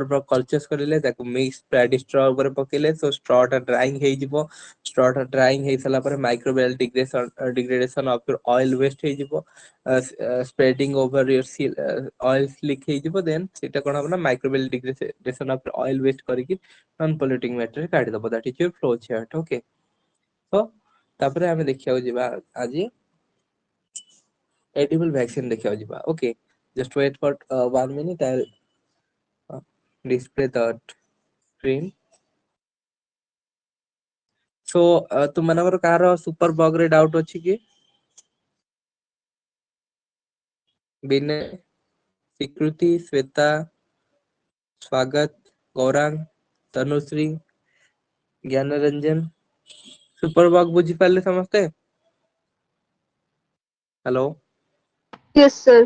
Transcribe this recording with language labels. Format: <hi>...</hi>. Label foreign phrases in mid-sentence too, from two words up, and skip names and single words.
<en>broth cultures</en> <or>କରିଲେ ତାକୁ</or> <en>mix paddy straw</en> <or>ଉପରେ ପକେଇଲେ</or> <en>so straw</en> <or>ଟା ଡ୍ରାଇଂ ହେଇଯିବ ଷ୍ଟ୍ର ଟା ଡ୍ରାଇଂ ହେଇ ସାରିଲା ପରେ</or> <en>microbial degradation of your oil waste</en> <or>ହେଇଯିବ</or> <en>spreading over your oil slick</en> <or>ହେଇଯିବ ଦେନ୍ ସେଇଟା କଣ ହବ ନା</or> <en>microbial degradation of oil waste</en> <or>କରିକି</or> <en>non polluting material</en> <or>କାଢିଦବ</or> <en>that is your flow chart okay</en> <or>ତ ତାପରେ ଆମେ ଦେଖିବାକୁ ଯିବା ଆଜି</or> <en>edible vaccine</en> <or>ଦେଖିବାକୁ ଯିବା</or> <en>okay just wait for 1 minute I'll display the screen</en> <or>so ତୁମମାନଙ୍କର କାହାର</or> <en>super bug</en> <or>ରେ ଡାଉଟ ଅଛି କି ବିନୟ ସ୍ୱୀକୃତି ଶ୍ଵେତା ସ୍ୱାଗତ ଗୌରାଙ୍ଗ ତନୁଶ୍ରୀ ଜ୍ଞାନରଞ୍ଜନ</or> <en>super bug</en> <or>ବୁଝିପାରିଲେ ସମସ୍ତେ ହ୍ୟାଲୋ</or> <en>Yes, sir.</en>